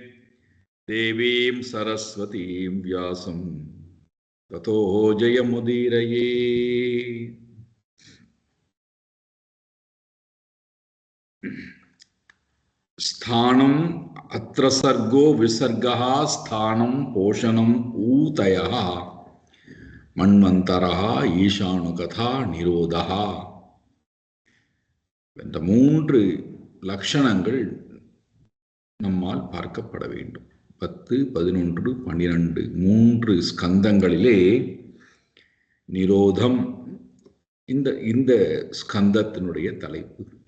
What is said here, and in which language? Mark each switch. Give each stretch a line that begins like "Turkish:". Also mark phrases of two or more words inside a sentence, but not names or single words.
Sanskrit: देवीं सरस्वतीं व्यासं ततो जयमुदीरये। स्थानम् अत्र सर्गो विसर्गः स्थानं पोषणम् ऊतयः मन्वन्तरः ईशानुकथा निरोधः
Tamil: என்ற 3 லட்சணங்கள் நம்மால் பார்க்கப்பட வேண்டும். 10, 11, 12 3 ஸ்கந்தங்களிலே நிரோதம் இந்த ஸ்கந்தத்தினுடைய தலைப்பு.